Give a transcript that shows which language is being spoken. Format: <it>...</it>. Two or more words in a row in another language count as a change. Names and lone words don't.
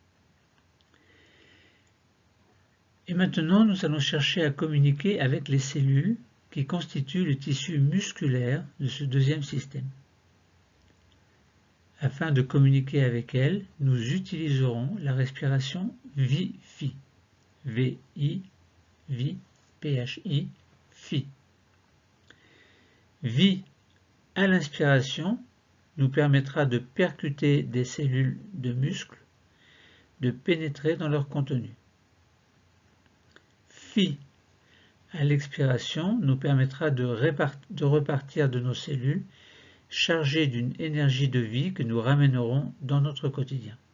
<fr>Et maintenant, nous allons chercher à communiquer avec les cellules qui constituent le tissu musculaire de ce deuxième système. Afin de communiquer avec elles, nous utiliserons la respiration VI-FI. V-I, V, P-H-I, FI. VI à l'inspiration nous permettra de percuter des cellules de muscles, de pénétrer dans leur contenu. FI à l'expiration nous permettra de repartir de nos cellules chargées d'une énergie de vie que nous ramènerons dans notre quotidien.</fr>